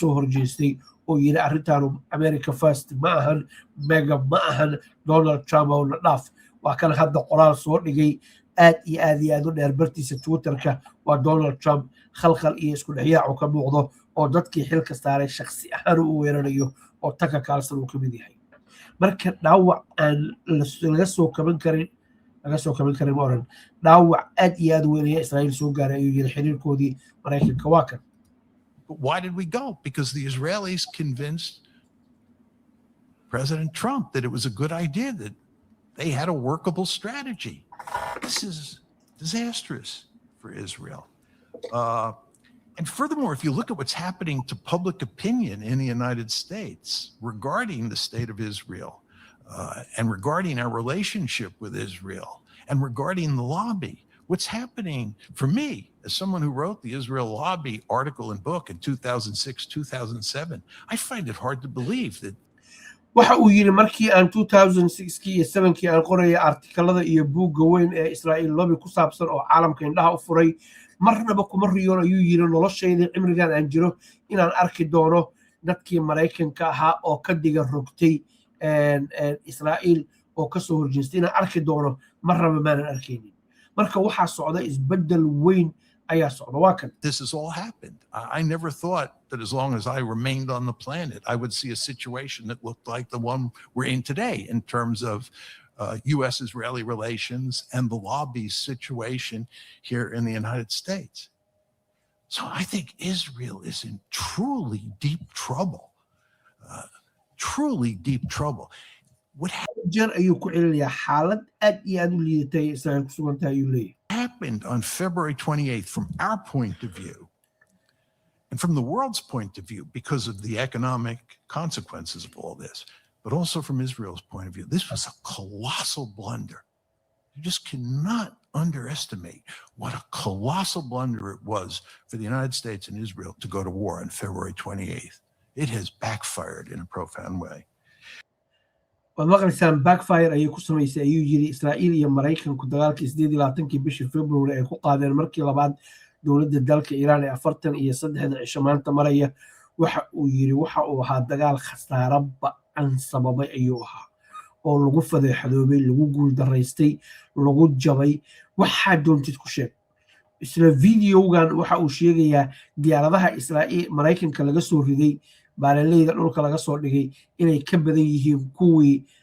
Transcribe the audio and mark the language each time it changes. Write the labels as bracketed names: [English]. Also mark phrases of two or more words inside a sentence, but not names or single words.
[Somali] soo horjeestay oo yiri arrintan America First ma ahan mega ma ahan Donald Trump oo la dhaaf waa kan hadda qoraal soo dhigay aad iyo aad u dheer bartiisa Twitterka waa Donald Trump khalkhal iyo isku dhexyaac ka muuqdo oo dadkii xilka saaray shakhsi ahaan u weerarayo oo Tucker Carlson uu ka mid yahay marka dhaawac aan laga soo kaban karin oran dhaawac aad iyo aad u weyn ee Israa'iil soo gaaray ayuu yiri xiriirkoodii Mareykanka waa kan. [English] But why did we go? Because the Israelis convinced President Trump that it was a good idea, that they had a workable strategy. This is disastrous for Israel. And furthermore, if you look at what's happening to public opinion in the United States regarding the state of Israel and regarding our relationship with Israel and regarding the lobby, what's happening for me as someone who wrote the Israel lobby article and book in 2006, 2007, I find it hard to believe that. [Somali] waxa uu yiri markii aan 2006 iyo 7kii aan qorayay artikalada iyo buugga weyn ee Israa'iil lobby ku saabsan oo caalamka indhaha u furay marnaba kuma riyoon ayuu yiri noloshayda cimrigan aan jiro inaan arki doono dadkii Mareykanka ahaa oo ka diga rogtay Israa'iil oo ka soo horjeestay inaan arki doono marnaba maanan arkaynin marka waxaa socda isbedel weyn ayaa socda waa kan [English] This has all happened. I never thought that as long as I remained on the planet, I would see a situation that looked like the one we're in today in terms of U.S.-Israeli relations and the lobby situation here in the United States. So I think Israel is in truly deep trouble. Truly deep trouble. What [Somali] jeer ayuu ku celinayaa xaalad aad iyo aad u liidatay Israa'iil ku sugan tahay ayuu leeyahay [English] happened on February 28th from our point of view and from the world's point of view because of the economic consequences of all this, but also from Israel's point of view. This was a colossal blunder. You just cannot underestimate what a colossal blunder it was for the United States and Israel to go to war on February 28th. It has backfired in a profound way. [Somali] maqlaysaan backfire ayay ku samaysay ayuu yiri Israa'iil iyo Mareykanku dagaalkii 28kii bishii February ay ku qaadeen markii labaad dowladda dalka Iran ee 43 cisho maanta maraya waxa uu yiri waxa uu ahaa dagaal khasaare ba'an sababay ayuu ahaa oo lagu fadeexadoobay lagu guul daraystay lagu jabay waxa doontid ku sheeg isla videogan waxa uu sheegayaa diyaaradaha Israa'iil Mareykanka laga soo riday baalaleeyda dhulka laga soo dhigay inay ka badan yihiin kuwii